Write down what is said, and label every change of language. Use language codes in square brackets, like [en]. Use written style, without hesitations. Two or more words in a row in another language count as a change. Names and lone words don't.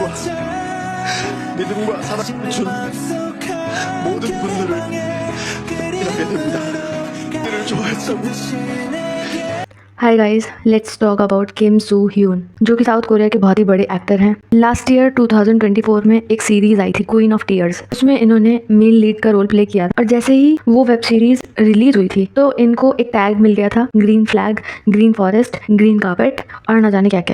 [ko] 믿음과 사랑을 준 모든 분들을 미안해 됩니다. 그들을 좋아했다고. [en] hi guys, let's talk about [hi] किम सू ह्यून, जो कि साउथ कोरिया के बहुत ही बड़े एक्टर हैं। [en] last year [hi] 2024 में एक सीरीज आई थी क्वीन ऑफ टीयर्स। उसमें इन्होंने [en] main lead [hi] का [en] role play [hi] किया और जैसे ही वो [en] web series release [hi] हुई थी तो इनको एक टैग मिल गया था, [en] green flag, green forest, green carpet [hi] और न जाने क्या क्या।